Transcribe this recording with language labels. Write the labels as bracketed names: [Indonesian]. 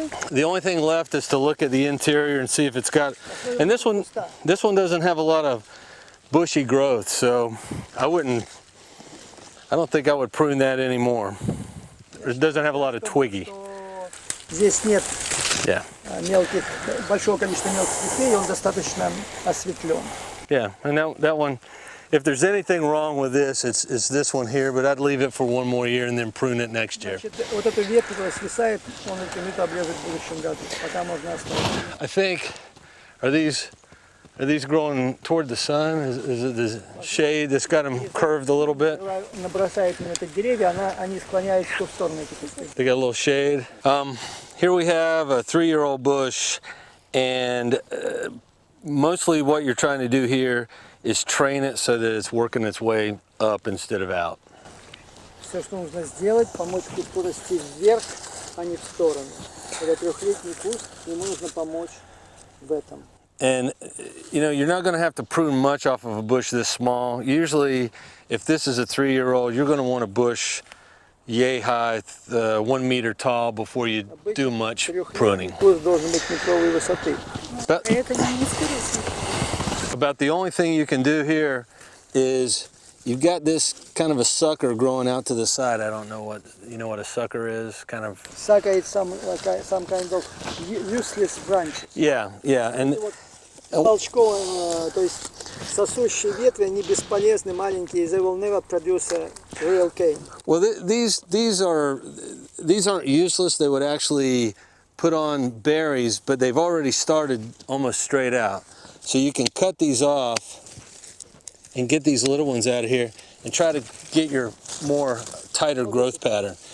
[English] The only thing left is to look at the interior and see if it's got, and this one doesn't have a lot of bushy growth, so I don't think I would prune that anymore. It doesn't have a lot of twiggy. [Russian] Здесь нет [English] Yeah. [Russian] большого количества мелких ветвей, он достаточно осветлен. [English] Yeah, and that one, if there's anything wrong with this, it's this one here, but I'd leave it for one more year and then prune it next year. [Russian] Вот эту ветку, которая свисает, он рекомендует обрезать в будущем году, пока можно оставить. [English] I think, are these growing toward the sun? Is it the shade that's got them curved a little bit? [Russian] Набросает на это деревья, они склоняются в ту сторону, эти кусты. [English] They got a little shade. Here we have a 3-year-old bush, and mostly what you're trying to do here is train it so that it's working its way up instead of out. [Russian] Все, что нужно сделать, помочь кусту расти вверх, а не в сторону. Это трехлетний куст, ему нужно помочь в этом. [English] And you're not going to have to prune much off of a bush this small. Usually, if this is a 3-year-old, you're going to want a bush yay high, 1 meter tall before you do much pruning. [Russian] Куст должен быть метровой высоты. [English] About the only thing you can do here is you've got this kind of a sucker growing out to the side. I don't know what a sucker is, kind of. Sucker is some kind of useless branch. Yeah, and [Russian] Толчковые, то есть сосущие ветви, они бесполезны, маленькие. [English] They will never produce a real cane. Well, these aren't useless. They would actually put on berries, but they've already started almost straight out. So you can cut these off and get these little ones out of here and try to get your more tighter growth pattern.